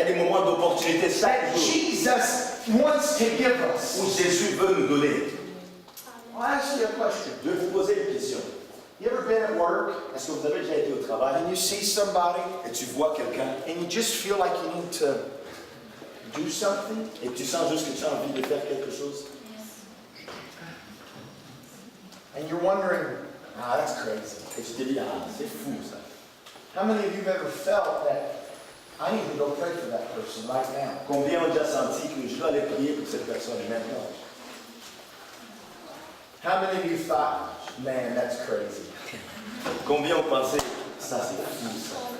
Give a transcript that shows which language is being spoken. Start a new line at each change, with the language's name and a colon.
French: a des moments d'opportunité chaque
English: that
French: jour
English: Jesus wants to give us.
French: où Jésus veut nous donner.
English: I'll ask you a question.
French: Je vais vous poser une question.
English: You ever been at work
French: Est-ce que vous avez déjà été au travail
English: and you see somebody
French: et tu vois quelqu'un
English: and you just feel like you need to do something?
French: et tu sens juste que tu as envie de faire quelque chose?
English: And you're wondering, that's crazy.
French: Et tu te dis, ah, c'est fou ça.
English: How many of you have ever felt that I need to go pray for that person right now?
French: Combien ont déjà senti que je dois aller prier pour cette personne maintenant?
English: How many of you thought, man, that's crazy?
French: Combien ont pensé, ça c'est fou ça?